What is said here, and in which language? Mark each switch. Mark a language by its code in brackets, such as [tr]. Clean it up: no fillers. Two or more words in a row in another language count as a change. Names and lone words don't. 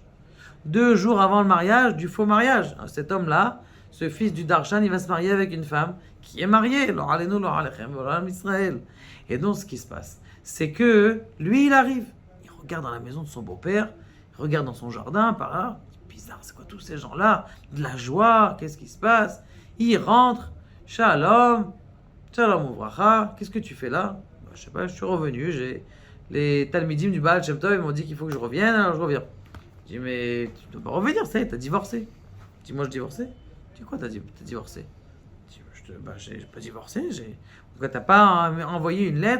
[fr] 2 jours avant le mariage, du faux mariage. Cet homme-là, ce fils du Darshan, il va se marier avec une femme qui est mariée. Israël. Et donc, ce qui se passe, c'est que lui, il arrive. Il regarde dans la maison de son beau-père, il regarde dans son jardin, par là. C'est bizarre, c'est quoi tous ces gens-là? De la joie, qu'est-ce qui se passe? Il rentre. [he] שלום. שלום וברכה. [fr] Qu'est-ce que tu fais là? Je sais pas, je suis revenu, les Talmidim du Baal Shem Tov, ils m'ont dit qu'il faut que je revienne, alors je reviens. Je dis, mais tu dois pas revenir, ça y est, t'as divorcé. Je dis, moi je divorcé? Je dis, quoi t'as divorcé? Je dis, j'ai pas divorcé, pourquoi t'as pas envoyé une lettre?